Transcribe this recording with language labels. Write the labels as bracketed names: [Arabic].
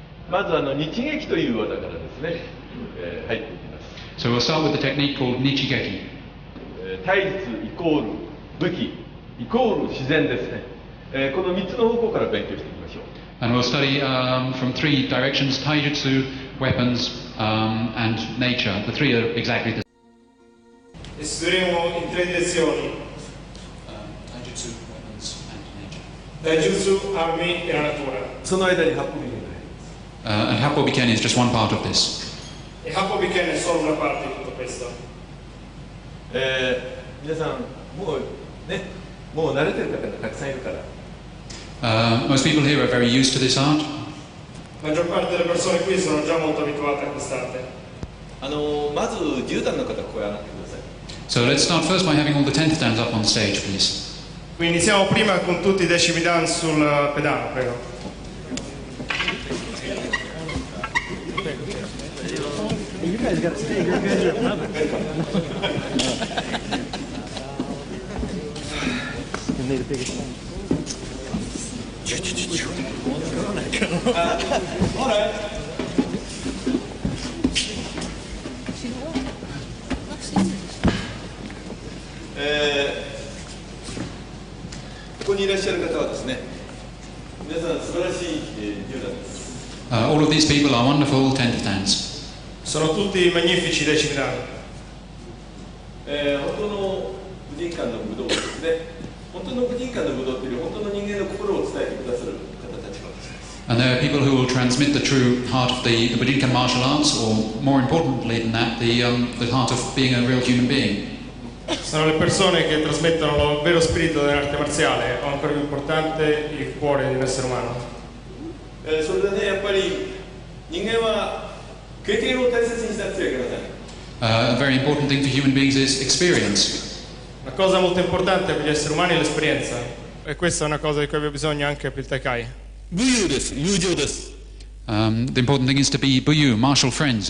[Japanese] まず日撃という技からですね、入っていきます。 [English] So we'll start with the technique called Nichigeki. [Japanese] 体術イコール武器イコール自然ですね。この3つの方向から勉強していきましょう。 [English] And we'll study from three directions: taijutsu, weapons, and nature. The three are exactly the same. [Italian] Studieremo in tre direzioni. [English] Taijutsu, weapons, and nature. [Italian] Taijutsu, armi e la natura. [Japanese] その間に八方美剣が入ります。 [English] And Happo Biken is just one part of this. [Italian] E Happo Biken è solo una parte di tutto questo. [Japanese] 皆さんもう慣れてる方がたくさんいるから。 [English] Most people here are very used to this art. [Italian] La maggior parte delle persone qui sono già molto abituate a quest'arte. [Japanese] まず10段の方ここへ上がってください。 [English] So let's start first by having all the 10th dans up on stage, please. [Italian] Quindi iniziamo prima con tutti i decimi dan sul pedano, prego. [English] You guys got to stay. You guys are another. You need a bigger phone. All right. [Japanese] ここにいらっしゃる方はですね、皆さん素晴らしい10段です。 [English] All of these people are wonderful 10th dans. [Italian] Sono tutti magnifici decimi dan. [Japanese] 本当の武人館の武道ですね。本当の武人館の武道という本当の人間の心を伝えてくださる方たちがです。 [English] And there are people who will transmit the true heart of the Bujinkan martial arts, or more importantly than that, the heart of being a real human being. [Italian] Sono le persone che trasmettono il vero spirito dell'arte marziale, o ancora più importante, il cuore di un essere umano. [Japanese] それでね、やっぱり人間は経験を大切にしなくてはいけません。 [English] A very important thing for human beings is experience. [Italian] Una cosa molto importante per gli esseri umani è l'esperienza, e questa è una cosa di cui abbiamo bisogno anche per il Taikai. [English] The important thing is to be buyu, martial friends.